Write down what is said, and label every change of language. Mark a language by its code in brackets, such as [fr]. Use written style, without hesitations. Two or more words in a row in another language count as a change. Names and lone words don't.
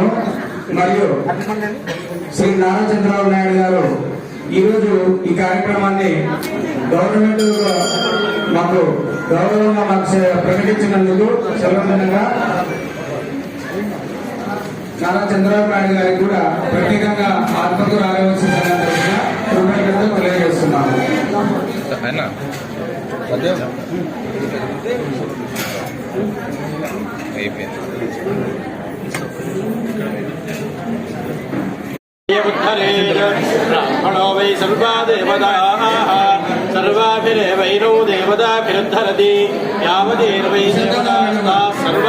[te] మరియు శ్రీ నారా చంద్రబాబు నాయుడు గారు ఈరోజు ఈ కార్యక్రమాన్ని గవర్నమెంట్ మాకు గౌరవంగా ప్రకటించినందుకు సందర్భంగా నారా చంద్రబాబు నాయుడు గారికి కూడా ప్రత్యేకంగా ఆత్మకూరు ఆదివాసీ సంఘం తరఫున కృతజ్ఞతలు తెలియజేస్తున్నాము. [sa] ब्राह्मणो वै सर्वा देवताः सर्वाभिरेवैनौ देवताभिरुद्धरति यावदेर्वै देवताः सर्वा